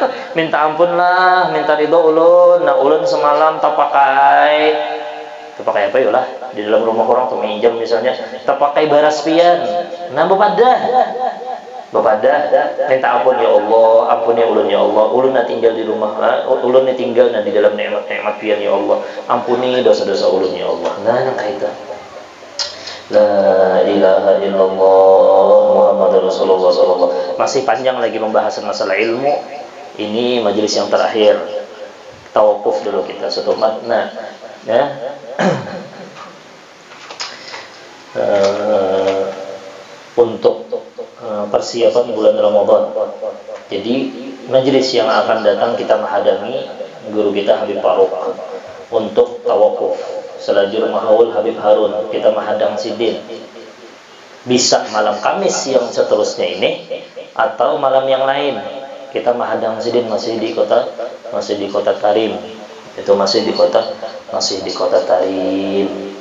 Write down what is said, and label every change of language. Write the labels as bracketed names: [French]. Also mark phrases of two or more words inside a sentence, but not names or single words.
[Banjar] Minta ampun lah, minta ridho ulun. Nah, ulun semalam tapakai apa ya lah di dalam rumah orang tuh minjam misalnya, tapakai baras pian. Nah, Bapada minta ampun [Arabic] يا الله, [Banjar] ampuni ulun [Arabic] يا الله. [Banjar] Ulun na tinggal di rumah, ulun na tinggal di dalam nikmat-nikmat pian [Arabic] يا الله. [Banjar] Ampuni dosa-dosa ulun [Arabic] يا الله. [Banjar] Nah, kaitan. [Arabic] لا إله إلا الله محمد رسول الله صلى الله. [Banjar] Masih panjang lagi pembahasan masalah ilmu. Ini majelis yang terakhir. Tawakuf dulu kita satu makna. Untuk persiapan bulan Ramadan. Jadi majelis yang akan datang kita menghadami guru kita Habib Faruk untuk tawakuf. Selajur Mahaul Habib Harun kita menghadang Sidin. Bisa malam Kamis yang seterusnya ini atau malam yang lain. Kita menghadang Sidin masih di kota Tarim. Itu masih di kota Tarim.